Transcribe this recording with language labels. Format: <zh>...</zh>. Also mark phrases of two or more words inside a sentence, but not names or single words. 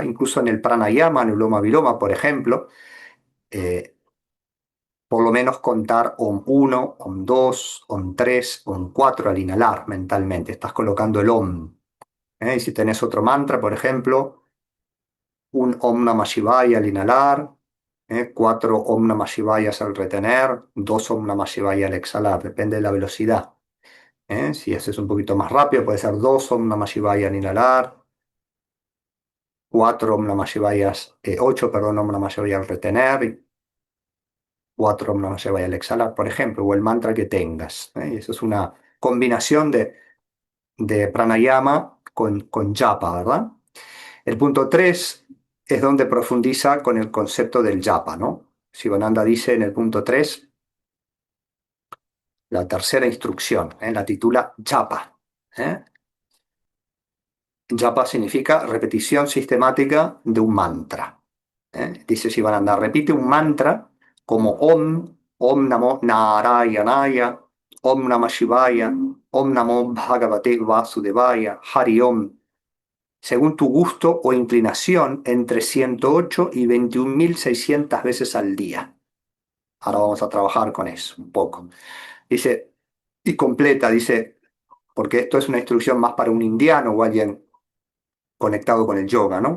<es>Incluso en el pranayama, en el Loma Viloma, por ejemplo, eh, por lo menos contar Om 1, Om 2, Om 3, Om 4 al inhalar mentalmente. Estás colocando el Om. Y si tenés otro mantra, por ejemplo, un</es> <sa>ॐ नमः शिवाय</sa> <es>al inhalar, 4</es> <sa>ॐ नमः शिवायs</sa> <es>al retener, 2</es> <sa>ॐ नमः शिवाय</sa> <es>al exhalar, depende de la velocidad. Si haces un poquito más rápido, puede ser 2</es> <sa>ॐ नमः शिवाय</sa> <es>al inhalar, 4</es> <sa>ॐ नमः शिवायs,</sa> <es>8, perdón,</es> <sa>ॐ नमः शिवाय</sa> <es>al retener, y 4</es> <sa>ॐ नमः शिवाय</sa> <es>al exhalar, por ejemplo, o el mantra que tengas. Y eso es una combinación de pranayama con japa, ¿verdad? El punto 3 es donde profundiza con el concepto del japa, ¿no? Sivananda dice en el punto 3, la tercera instrucción, la titula japa. ¿eh? Japa significa repetición sistemática de un mantra. Dice Sivananda, repite un mantra como</es> <sa>ॐ, ॐ नमो नारायणाय, ॐ नमः शिवाय, ॐ नमो भगवते वासुदेवाय, हरि ॐ,</sa> <es>según tu gusto o inclinación, entre 108 y 21.600 veces al día. Ahora vamos a trabajar con eso un poco. Dice, y completa, dice, porque esto es una instrucción más para un indiano o alguien conectado con el yoga, ¿no?</es>